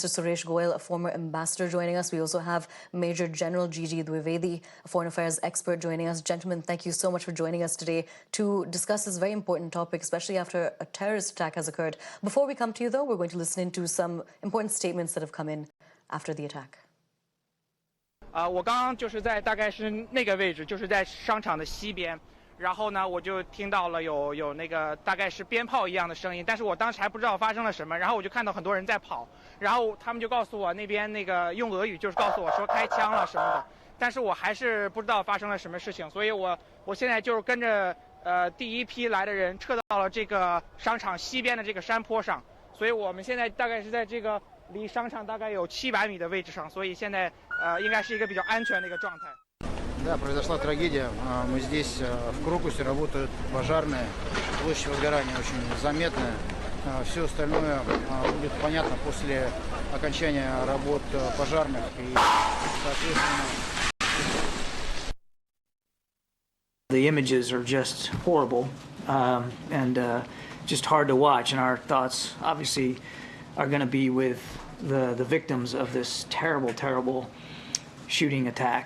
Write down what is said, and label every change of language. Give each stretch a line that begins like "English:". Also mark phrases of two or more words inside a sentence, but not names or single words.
English: Suresh Goyal, a former ambassador, joining us. We also have Major General Gigi Dwivedi, a foreign affairs expert, joining us. Gentlemen, thank you so much for joining us today to discuss this very important topic, especially after a terrorist attack has occurred. Before we come to you, though, we're going to listen into some important statements that have come in after the attack.
Chinese: 我刚刚就是在大概是那个位置，就是在商场的西边。然后呢，我就听到了有那个大概是鞭炮一样的声音，但是我当时还不知道发生了什么。然后我就看到很多人在跑，然后他们就告诉我那边那个用俄语就是告诉我说开枪了什么的，但是我还是不知道发生了什么事情，所以我现在就是跟着第一批来的人撤到了这个商场西边的这个山坡上，所以我们现在大概是在这个离商场大概有700米的位置上，所以现在应该是一个比较安全的一个状态。
Russian: Да, произошла трагедия. Мы здесь в Крокусе работают пожарные. Площадь возгорания очень заметная. Все остальное будет понятно после окончания работ пожарных и, соответственно...
English: The images are just horrible and just hard to watch, and our thoughts obviously are going to be with the victims of this terrible, terrible shooting attack.